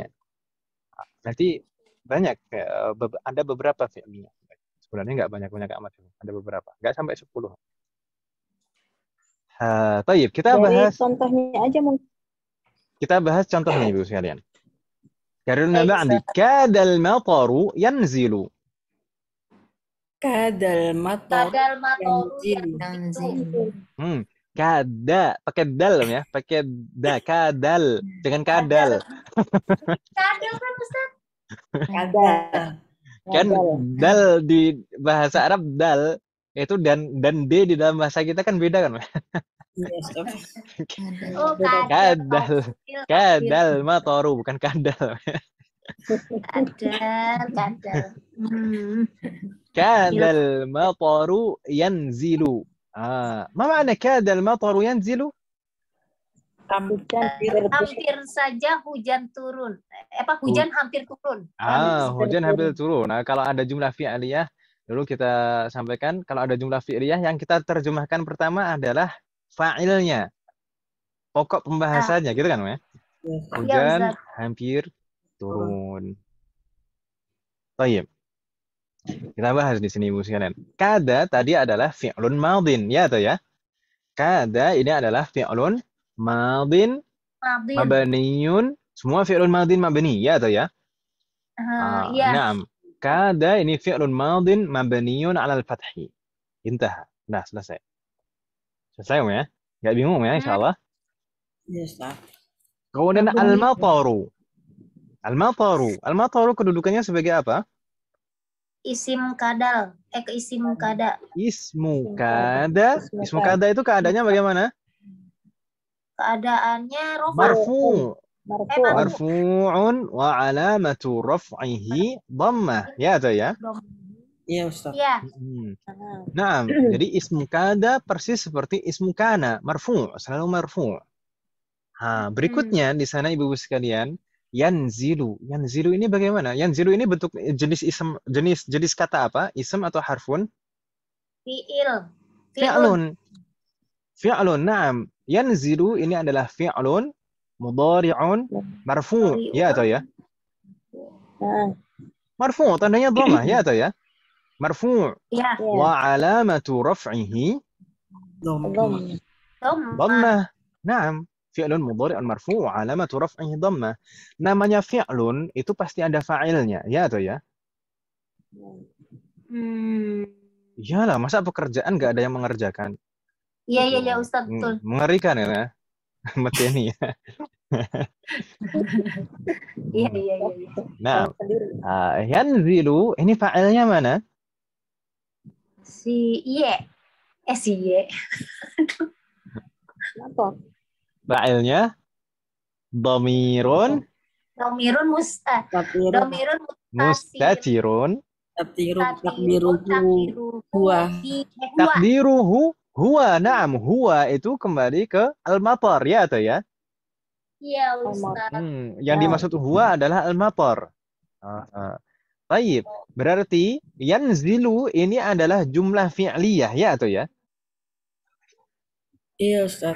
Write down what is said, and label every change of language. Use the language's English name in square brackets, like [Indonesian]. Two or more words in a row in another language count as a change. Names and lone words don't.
[Indonesian] Berarti banyak, ada beberapa fi'lnya. Sebenarnya nggak banyak-banyak amat, ada beberapa. Nggak sampai 10. Tayyib, kita Dari bahas contohnya aja mungkin. contohnya Ibu sekalian. Karena Baik, ba'di Ustaz. [Arabic] كاد المطر ينزل. كاد المطر كاد المطر ينزل. ينزل. كاد, [Indonesian] pakai dal ya, pakai kadal, dengan kadal. Kadal kan Ustaz? Kadal. Kan dal di bahasa Arab dal itu dan d di dalam bahasa kita kan beda kan? Iya, Ustaz. Oh, Kadal. [Arabic] كاد المطر [Indonesian] bukan kadal. Kadal. [Arabic] كاد المطر ينزل. ما معنى كاد المطر ينزل? [Indonesian] Hampir saja hujan turun. Hujan hampir turun. Hujan hampir turun. Nah, kalau ada [Arabic] جملة فعلية, [Indonesian] dulu kita sampaikan, kalau ada [Arabic] جملة فعلية [Indonesian] yang kita terjemahkan pertama adalah fa'ilnya. Pokok pembahasannya, gitu kan, ya? Hujan hampir turun. Baik. Kita bahas di sini, Ibu sekalian. Kada tadi adalah [Arabic] فعل ماض, [Indonesian] ya atau ya? Kada ini adalah [Arabic] فعل ماض مبني, [Indonesian] semua [Arabic] فعل ماض مبني, [Indonesian] ya atau ya? Iya. Naam. [Arabic] كاد ini فعل ماض مبني على الفتح. Intaha. [Indonesian] Nah, selesai. Selesai ya? Enggak bingung ya, insyaallah. Iya, Ustaz. Kemudian al-mataru. Al-mataru kedudukannya sebagai apa? [Arabic] اسم كاد. اسم كاد. اسم كاد. اسم كاد [Indonesian] itu keadaannya bagaimana? Keadaannya Marfu'. [Arabic] مرفوع وعلامة رفعه ضمة. [Indonesian] Ya atau ya? Iya, Ustaz. Iya. Nah, jadi [Arabic] اسم كاد [Indonesian] persis seperti [Arabic] اسم كان, [Indonesian] marfu', selalu marfu'. Berikutnya di sana Ibu sekalian, yanzilu. Yanzilu ini bagaimana? Yanzilu ini bentuk jenis isim, jenis kata apa? Isim atau harfun? Fi'lun. Fi'lun. Naam. Yanzilu ini adalah [Arabic] فعل مضارع مرفوع', [Indonesian] ya atau ya? Marfu', tandanya dhammah, ya atau ya? [Arabic] مرفوع. وعلامة رفعه ضمة. نعم. فعل مضارع مرفوع وعلامة رفعه ضمة. [Indonesian] Namanya fi'lun itu pasti ada fa'ilnya, ya atau ya? Iyalah, masa pekerjaan nggak ada yang mengerjakan? Iya, Ustaz, betul. Mengerikan ya, materi ya. Iya. Nah, yanzilu ini fa'ilnya mana? Si Iye. [Arabic] فاعله ضمير مستتر تقديره هو. [Indonesian] Naam, huwa itu kembali ke al-matar, ya atau ya? Iya, Ustaz. Yang dimaksud huwa adalah al-matar. Baik, berarti yanzilu ini adalah [Arabic] جملة فعلية, [Indonesian] ya atau ya? Iya, Ustaz.